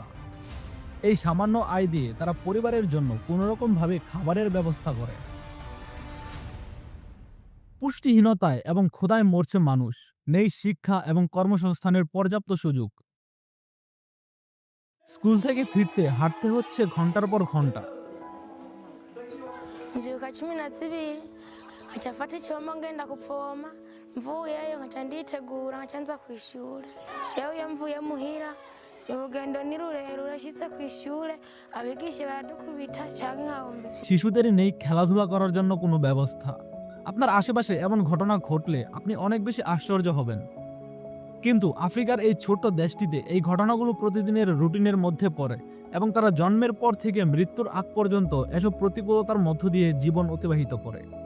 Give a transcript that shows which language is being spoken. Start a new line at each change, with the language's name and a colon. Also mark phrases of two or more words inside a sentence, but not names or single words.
Bangla: এই সামান্য আয় দিয়ে তারা পরিবারের জন্য কোনোরকমভাবে খাবারের ব্যবস্থা করে। পুষ্টিহীনতায় এবং ক্ষুধায় মরছে মানুষ, নেই শিক্ষা এবং কর্মসংস্থানের পর্যাপ্ত সুযোগ। স্কুল থেকে ফিরতে হাঁটতে হচ্ছে ঘন্টার পর ঘন্টা।
Rundi: Mbyuka 12 nkaca mfata icyombo ngenda kuvoma, mvuyeyo nkaca nditegura nkaca nza kw'ishure. Jewe iyo mvuye muhira urugendo ni rurerure, nshitse kw'ishure abigisha baradukubita canke nkahomba ivyo।
Bangla: শিশুদের নেই খেলাধুলা করার জন্য কোনো ব্যবস্থা। আপনার আশেপাশে এমন ঘটনা ঘটলে আপনি অনেক বেশি আশ্চর্য হবেন, কিন্তু আফ্রিকার এই ছোট্ট দেশটিতে এই ঘটনাগুলো প্রতিদিনের রুটিনের মধ্যে পড়ে এবং তারা জন্মের পর থেকে মৃত্যুর আগ পর্যন্ত এসব প্রতিকূলতার মধ্য দিয়ে জীবন অতিবাহিত করে।